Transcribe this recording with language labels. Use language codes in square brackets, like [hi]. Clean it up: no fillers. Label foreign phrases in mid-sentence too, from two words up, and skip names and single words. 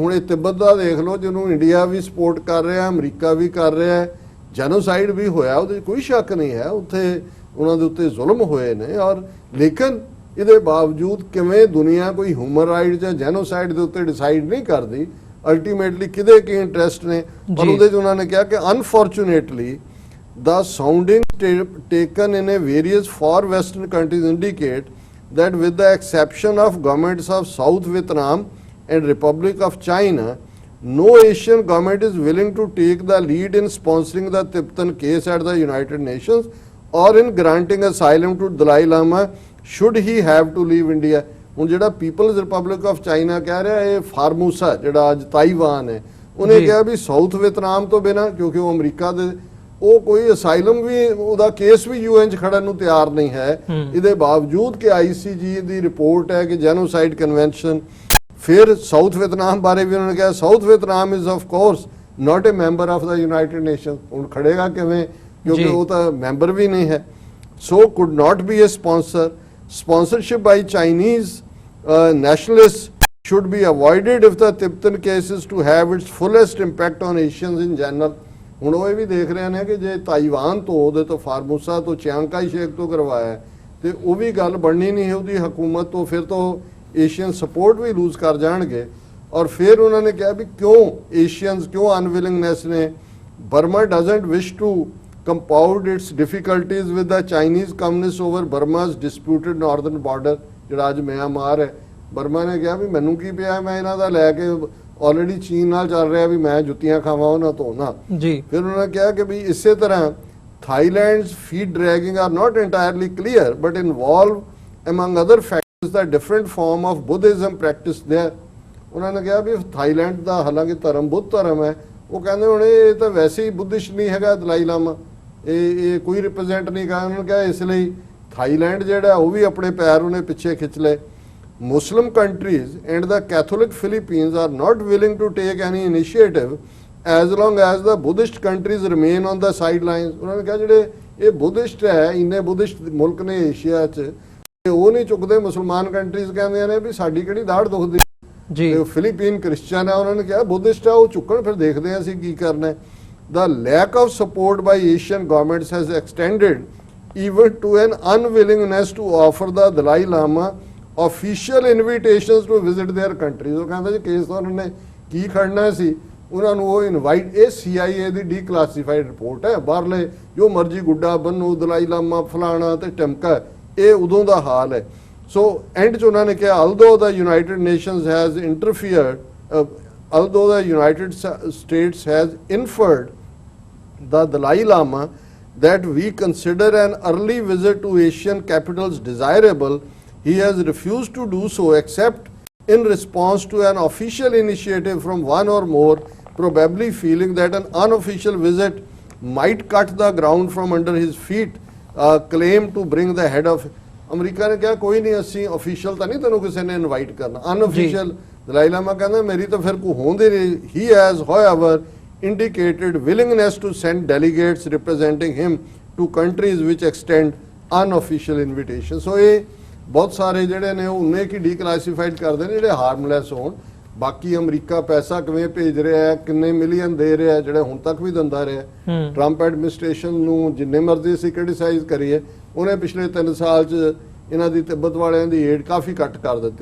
[pa] ਹੁਣ ਇਹ ਤਿੱਬਤ ਦਾ ਦੇਖ ਲਓ, ਜਿਹਨੂੰ ਇੰਡੀਆ ਵੀ ਸਪੋਰਟ ਕਰ ਰਿਹਾ, ਅਮਰੀਕਾ ਵੀ ਕਰ ਰਿਹਾ ਹੈ, ਜੈਨੋਸਾਈਡ ਵੀ ਹੋਇਆ, ਉਹਦੇ ਕੋਈ ਸ਼ੱਕ ਨਹੀਂ ਹੈ, ਉੱਥੇ ਉਹਨਾਂ ਦੇ ਉੱਤੇ ਜ਼ੁਲਮ ਹੋਏ ਨੇ। ਔਰ ਲੇਕਿਨ ਇਹਦੇ ਬਾਵਜੂਦ ਕਿਵੇਂ ਦੁਨੀਆ ਕੋਈ [en] human right [pa] ਜਾਂ ਜੈਨੋਸਾਈਡ ਦੇ ਉੱਤੇ ਡਿਸਾਈਡ ਨਹੀਂ ਕਰਦੀ, ਅਲਟੀਮੇਟਲੀ ਕਿਹਦੇ ਕੀ ਇੰਟਰਸਟ ਨੇ। ਪਰ ਉਹਦੇ 'ਚ ਉਹਨਾਂ ਨੇ ਕਿਹਾ ਕਿ [en] ਅਨਫੋਰਚੂਨੇਟਲੀ the soundings taken in a various far western countries indicate that with the exception of governments of South Vietnam and Republic of China, no Asian government is willing to take the lead in sponsoring the Tibetan case at the United Nations or in granting asylum to Dalai Lama should he have to leave India. [pa] ਹੁਣ ਜਿਹੜਾ ਪੀਪਲਜ਼ ਰਿਪਬਲਿਕ ਆਫ ਚਾਈਨਾ ਕਹਿ ਰਿਹਾ, ਇਹ ਫਾਰਮੂਸਾ ਜਿਹੜਾ ਅੱਜ ਤਾਈਵਾਨ ਹੈ, ਉਹਨੇ ਕਿਹਾ ਵੀ ਸਾਊਥ ਵਿਤਨਾਮ ਤੋਂ ਬਿਨਾਂ, ਕਿਉਂਕਿ ਉਹ ਅਮਰੀਕਾ ਦੇ, ਉਹ ਕੋਈ ਅਸਾਈਲਮ ਵੀ, ਉਹਦਾ ਕੇਸ ਵੀ UN 'ਚ ਖੜਨ ਨੂੰ ਤਿਆਰ ਨਹੀਂ ਹੈ। ਇਹਦੇ ਬਾਵਜੂਦ ਕਿ ICG ਦੀ ਰਿਪੋਰਟ ਹੈ ਕਿ [en] genocide convention. [pa] ਫਿਰ ਸਾਊਥ ਵਿਤਨਾਮ ਬਾਰੇ ਵੀ ਉਹਨਾਂ ਨੇ ਕਿਹਾ [en] South Vietnam is of course not a member of the United Nation. [pa] ਹੁਣ ਖੜੇਗਾ ਕਿਵੇਂ, ਕਿਉਂਕਿ ਉਹ ਤਾਂ ਮੈਂਬਰ ਵੀ ਨਹੀਂ ਹੈ। [en] so could not be a sponsor. Sponsorship by Chinese nationalists should be avoided if the Tibetan case is to have its fullest impact on Asians in general. [pa] ਹੁਣ ਉਹ ਇਹ ਵੀ ਦੇਖ ਰਹੇ ਨੇ ਕਿ ਜੇ ਤਾਈਵਾਨ ਤੋਂ, ਉਹਦੇ ਤੋਂ ਫਾਰਮੂਸਾ ਤੋਂ, ਚਿਆਂਕਾਈ ਸ਼ੇਕ ਤੋਂ ਕਰਵਾਇਆ ਤੇ ਉਹ ਵੀ ਗੱਲ ਬਣਨੀ ਨਹੀਂ ਹੈ ਉਹਦੀ ਹਕੂਮਤ ਤੋਂ, ਫਿਰ ਤੋਂ [en] Asian support [pa] ਵੀ ਲੂਜ਼ ਕਰ ਜਾਣਗੇ। ਔਰ ਫਿਰ ਉਹਨਾਂ ਨੇ ਕਿਹਾ ਵੀ ਕਿਉਂ ਏਸ਼ੀਅਨਸ, ਕਿਉਂ ਅਨਵਿਲਿੰਗਨੈਸ ਨੇ। [en] Burma doesn't wish to compound its difficulties with the Chinese communists over Burma's disputed northern border, [pa] ਜਿਹੜਾ ਅੱਜ ਮਿਆਂਮਾਰ ਹੈ। ਬਰਮਾ ਨੇ ਕਿਹਾ ਵੀ ਮੈਨੂੰ ਕੀ ਪਿਆ, ਮੈਂ ਇਹਨਾਂ ਦਾ ਲੈ ਕੇ ਆਲਰੇਡੀ ਚੀਨ ਨਾਲ ਚੱਲ ਰਿਹਾ, ਵੀ ਮੈਂ ਜੁੱਤੀਆਂ ਖਾਵਾਂ ਉਹਨਾਂ ਤੋਂ ਨਾ ਜੀ। ਫਿਰ ਉਹਨਾਂ ਨੇ ਕਿਹਾ ਕਿ ਵੀ ਇਸੇ ਤਰ੍ਹਾਂ [en] Thailand's feet dragging are not entirely clear but involve among other factors the different form of Buddhism practiced there. [pa] ਉਹਨਾਂ ਨੇ ਕਿਹਾ ਵੀ ਥਾਈਲੈਂਡ ਦਾ ਹਾਲਾਂਕਿ ਧਰਮ ਬੁੱਧ ਧਰਮ ਹੈ, ਉਹ ਕਹਿੰਦੇ ਹੁਣ ਇਹ ਤਾਂ ਵੈਸੇ ਹੀ ਬੁੱਧਿਸਟ ਨਹੀਂ ਹੈਗਾ ਦਲਾਈ ਲਾਮਾ, ਇਹ ਕੋਈ ਰਿਪਰੈਜ਼ੈਂਟ ਨਹੀਂ ਕਰ। ਉਹਨਾਂ ਨੇ ਕਿਹਾ ਇਸ ਲਈ ਥਾਈਲੈਂਡ ਜਿਹੜਾ ਉਹ ਵੀ ਆਪਣੇ ਪੈਰ ਉਹਨੇ ਪਿੱਛੇ ਖਿੱਚ ਲਏ। [en] Muslim countries and the Catholic Philippines are not willing to take any initiative as long as the Buddhist countries remain on the sidelines. [pa] ਉਹਨਾਂ ਨੇ ਕਿਹਾ ਜਿਹੜੇ ਇਹ ਬੁੱਧਿਸਟ ਹੈ, ਇੰਨੇ ਬੁੱਧਿਸਟ ਮੁਲਕ ਨੇ ਏਸ਼ੀਆ 'ਚ, ਉਹ ਨਹੀਂ ਚੁੱਕਦੇ। ਮੁਸਲਮਾਨ ਕੰਟਰੀਜ਼ ਕਹਿੰਦੀਆਂ ਨੇ ਵੀ ਸਾਡੀ ਕਿਹੜੀ ਦਾੜ ਦੁਖਦੀ ਜੀ। ਫਿਲੀਪੀਨ ਕ੍ਰਿਸਚਨ ਹੈ, ਉਹਨਾਂ ਨੇ ਕਿਹਾ ਬੁੱਧਿਸਟ ਹੈ, ਉਹ ਚੁੱਕਣ, ਫਿਰ ਦੇਖਦੇ ਹਾਂ ਅਸੀਂ ਕੀ ਕਰਨਾ। [en] The lack of support by Asian governments has extended even to an unwillingness to offer the Dalai Lama official invitations to visit their countries. [pa] ਉਹ ਕਹਿੰਦਾ ਜੀ ਕੇਸ ਤਾਂ ਉਹਨਾਂ ਨੇ ਕੀ ਖੜਨਾ ਸੀ, ਉਹਨਾਂ ਨੂੰ ਉਹ ਇਨਵਾਈਟ, ਇਹ CIA ਦੀ [en] declassified report [pa] ਹੈ, ਬਾਹਰਲੇ ਜੋ ਮਰਜੀ ਗੁੱਡਾ ਬੰਨੂ, ਦਲਾਈ ਲਾਮਾ ਫਲਾਣਾ ਤੇ ਟਮਕਾ, ਇਹ ਉਦੋਂ ਦਾ ਹਾਲ ਹੈ। ਸੋ ਐਂਡ 'ਚ ਉਹਨਾਂ ਨੇ ਕਿਹਾ [en] although the United Nations has interfered, although the United States has inferred the Dalai Lama that we consider an early visit to Asian capitals desirable, he has refused to do so except in response to an official initiative from one or more, probably feeling that an unofficial visit might cut the ground from under his feet, claim to bring the head of [pa] ਅਮਰੀਕਾ ਨੇ ਕਿਹਾ ਕੋਈ ਨਹੀਂ, ਅਸੀਂ ਅਫੀਸ਼ੀਅਲ ਤਾਂ ਨਹੀਂ ਤੈਨੂੰ ਕਿਸੇ ਨੇ ਇਨਵਾਈਟ ਕਰਨਾ, ਅਨਅਫੀਸ਼ੀਅਲ। ਦਲਾਈ ਲਾਮਾ ਕਹਿੰਦਾ ਮੇਰੀ ਤਾਂ ਫਿਰ ਕੋਈ ਹੋਂਦੇ ਨਹੀਂ। [en] He has however indicated willingness to send delegates representing him to countries which extend unofficial invitations. [pa] So ਇਹ ਬਹੁਤ ਸਾਰੇ ਜਿਹੜੇ ਨੇ ਉਹ ਉਹਨੇ ਕੀ ਡੀਕਲਾਸੀਫਾਈਡ ਕਰਦੇ ਨੇ ਜਿਹੜੇ ਹਾਰਮਲੈਸ ਹੋਣ। ਬਾਕੀ ਅਮਰੀਕਾ ਪੈਸਾ ਕਿਵੇਂ ਭੇਜ ਰਿਹਾ ਹੈ, ਕਿੰਨੇ ਮਿਲੀਅਨ ਦੇ ਰਿਹਾ ਹੈ, ਜਿਹੜੇ ਹੁਣ ਤੱਕ ਵੀ ਦਿੰਦਾ ਰਿਹਾ। [en] Trump administration [pa] ਨੂੰ ਜਿੰਨੇ ਮਰਜ਼ੀ ਅਸੀਂ ਕ੍ਰਿਟਿਸਾਈਜ਼ ਕਰੀਏ, ਉਹਨੇ ਪਿਛਲੇ 3 ਸਾਲ 'ਚ ਇਹਨਾਂ ਦੀ ਤਿੱਬਤ ਵਾਲਿਆਂ ਦੀ ਏਡ ਕਾਫੀ ਘੱਟ ਕਰ ਦਿੱਤੀ।